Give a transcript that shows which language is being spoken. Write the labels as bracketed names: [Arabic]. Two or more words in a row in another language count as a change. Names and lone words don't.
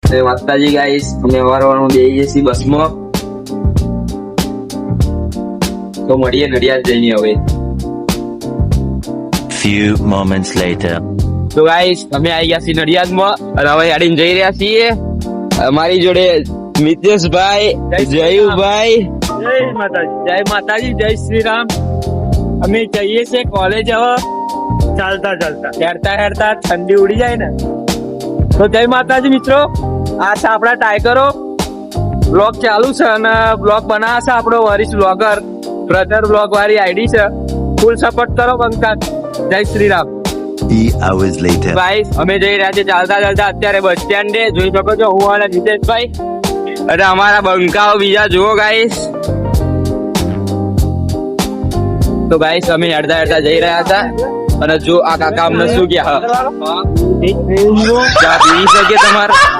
[Gujarati] માતાજી ગાઈસ, અમે વારવાનું બેસીએ છીએ બસમાં. તો મળીએ નડિયાદ જઈને હવે. [English] Few moments later. [Gujarati] તો ગાઈસ, અમે આવી ગયા છીએ નડિયાદમાં અને હવે ગાડીને જઈ રહ્યા છીએ. અમારી જોડે મિતેશભાઈ, જયુભાઈ. જય માતાજી, જય શ્રી રામ. અમે જઈએ છીએ કોલેજ. હવે ચાલતા હેરતા ઠંડી ઉડી જાય ને તો જય માતાજી મિત્રો. આ છે આપણા ટાઈગરો. બ્લોગ ચાલુ છે અને બ્લોગ બનાવે છે આપણો વરિષ્ઠ [English] blogger brother blog [Gujarati] વાળી આઈડી છે. [English] Full support [Gujarati] કરો બંકા. જય શ્રી રામ. [English] 3 hours later. [Gujarati] ભાઈ અમે જઈ રહ્યા છીએ ચાલતા અત્યારે બસ સ્ટેન્ડે. જોઈ શકો છો હું અને જીતેશભાઈ અને અમારા બંકાઓ બીજા જુઓ ગાઈસ. તો ગાઈસ અમે હેડતા જઈ રહ્યા હતા અને જો આ કાકા અમને શું ગયા પી શકે તમારે.